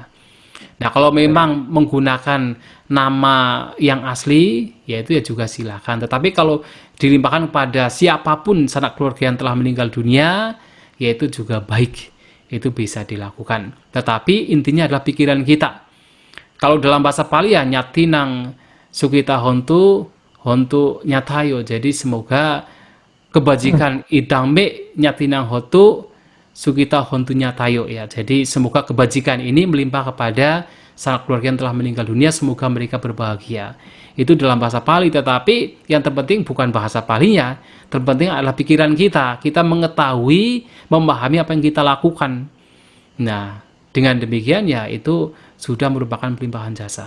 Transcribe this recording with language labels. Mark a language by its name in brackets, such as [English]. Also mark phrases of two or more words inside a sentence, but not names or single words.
[Indonesian] Nah, kalau memang menggunakan nama yang asli, yaitu ya juga silakan. Tetapi kalau dilimpahkan pada siapapun sanak keluarga yang telah meninggal dunia, yaitu juga baik. Itu bisa dilakukan. Tetapi intinya adalah pikiran kita. Kalau dalam bahasa Pali ya [Pali] nyatinang sukita hontu hontu nyatayo. [Indonesian] Jadi semoga kebajikan [Pali] idame nyatinang hotu sukita hontu nyatayo ya. [Indonesian] Jadi semoga kebajikan ini melimpah kepada sanak keluarga yang telah meninggal dunia, semoga mereka berbahagia. Itu dalam bahasa Pali, tetapi yang terpenting bukan bahasa Palinya, terpenting adalah pikiran kita. Kita mengetahui, memahami apa yang kita lakukan. Nah, dengan demikian ya itu sudah merupakan pelimpahan jasa.